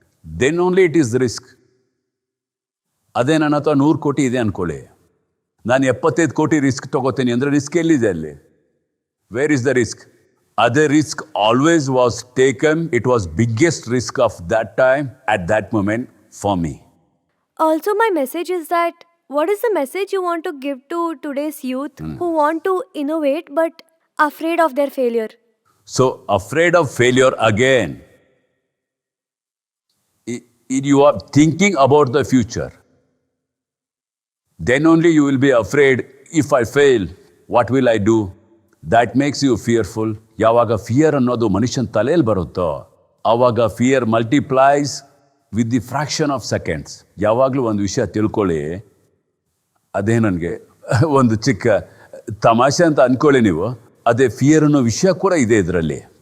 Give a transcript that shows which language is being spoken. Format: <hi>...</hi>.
<en>Then only it is risk.</en> <kn>ಅದೇ ನನ್ನ ಹತ್ರ 100 ಕೋಟಿ ಇದೆ ಅಂದ್ಕೊಳ್ಳಿ, ನಾನು 75 ಕೋಟಿ ರಿಸ್ಕ್ ತಗೋತೀನಿ ಅಂದರೆ ರಿಸ್ಕ್ ಎಲ್ಲಿದೆ ಅಲ್ಲಿ?</kn> <en>Where is the risk? ಅದೇ risk always was taken. It was biggest risk of that time at that moment for me. Also, my message is that what is the message you want to give to today's youth who want to innovate but afraid of their failure? So, afraid of failure again. You are thinking about the future. Then only you will be afraid, if I fail, what will I do? That makes you fearful.</en> <kn>ಯಾವಾಗ fear ಅನ್ನೋದು ಮನುಷ್ಯನ ತಲೆಯಲ್ಲಿ ಬರುತ್ತೋ, ಆವಾಗ</kn> <en>Fear multiplies with the fraction of seconds.</en> <kn>ಯಾವಾಗಲೂ ಒಂದು ವಿಷಯ ತಿಳ್ಕೊಳ್ಳಿ, ಅದೇ ನನಗೆ ಒಂದು ಚಿಕ್ಕ ತಮಾಷೆ ಅಂತ ಅಂದ್ಕೊಳ್ಳಿ ನೀವು, ಅದೇ ಫಿಯರ್ ಅನ್ನೋ ವಿಷಯ ಕೂಡ ಇದೆ ಇದರಲ್ಲಿ.</kn>